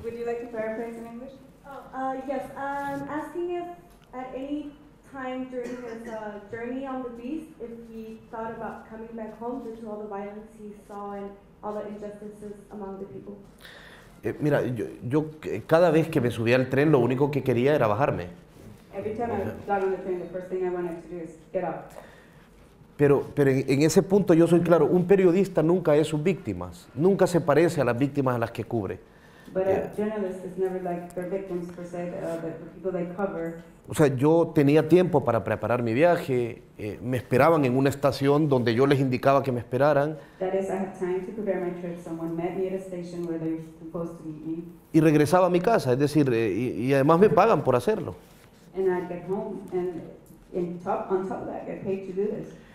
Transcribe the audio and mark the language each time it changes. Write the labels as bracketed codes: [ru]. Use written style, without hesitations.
[en] Would you like to paraphrase in English? Yes. Asking if at any time during his journey on the beast, if he thought about coming back home due to all the violence he saw and all the injustices among the people. [es] Mira, yo cada vez que me subía al tren lo único que quería era bajarme. [en] Every time I got on the train, the first thing I wanted to do is get up. [es] Pero en ese punto yo soy claro, un periodista nunca es sus víctimas, nunca se parece a las víctimas a las que cubre. [en] But a journalist is never like their victims per se, the people they cover. [es] O sea, yo tenía tiempo para preparar mi viaje, me esperaban en una estación donde yo les indicaba que me esperaran. [en] That is, I had time to prepare my trip. Someone met me at a station where they were supposed to meet me. [es] Y regresaba a mi casa, es decir, y además me pagan por hacerlo. [en] And I'd get home, and on top of that, I get paid to do this.